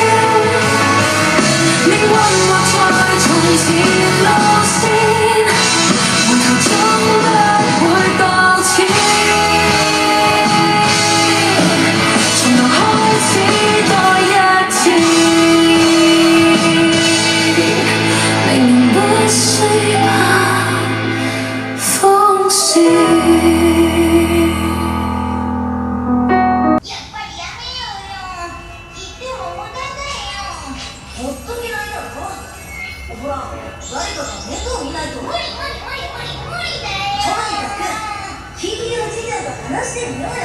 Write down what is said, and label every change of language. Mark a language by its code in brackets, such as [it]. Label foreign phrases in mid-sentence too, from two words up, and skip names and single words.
[yue] 命運畫在從前路線，回頭總不會擱淺，從頭開始多一次，明明不需怕風雪。 [ja] やっぱりやめようよ。言っても無駄だよ。ほっとけないだろ。ほら、誰かが面倒見ないと。無理だよ。とにかく緊急事態と話してみようよ。